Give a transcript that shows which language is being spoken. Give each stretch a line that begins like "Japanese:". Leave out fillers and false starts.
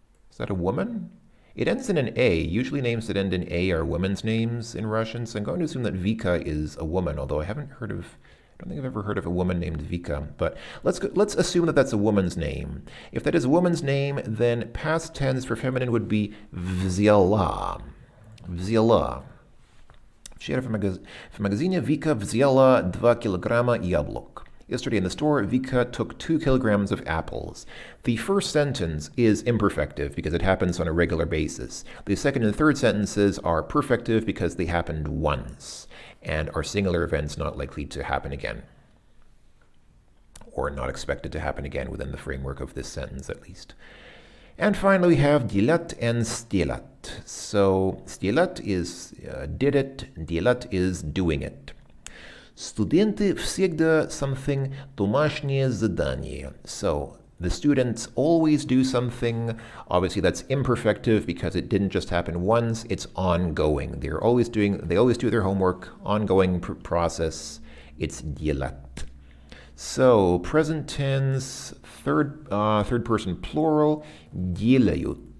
English: Is that a woman? It ends in an A. Usually names that end in A are women's names in Russian, so I'm going to assume that Vika is a woman, although I don't think I've ever heard of a woman named Vika, but let's assume that that's a woman's name. If that is a woman's name, then past tense for feminine would be взяла.
Russian: Взяла. Вчера в магазине Vika взяла 2 килограмма яблок.
English: Yesterday in the store, Vika took 2 kilograms of apples. The first sentence is imperfective because it happens on a regular basis. The second and third sentences are perfective because they happened once and are singular events not likely to happen again, or not expected to happen again within the framework of this sentence at least. And finally, we have делать and сделать. So сделать is did it, делать is doing it.
Russian: Студенты всегда something домашнее задание.
English: So the students always do something. Obviously, that's imperfective because it didn't just happen once. It's ongoing. They always do their homework. Ongoing process. It's делать. So present tense, third person plural, делают.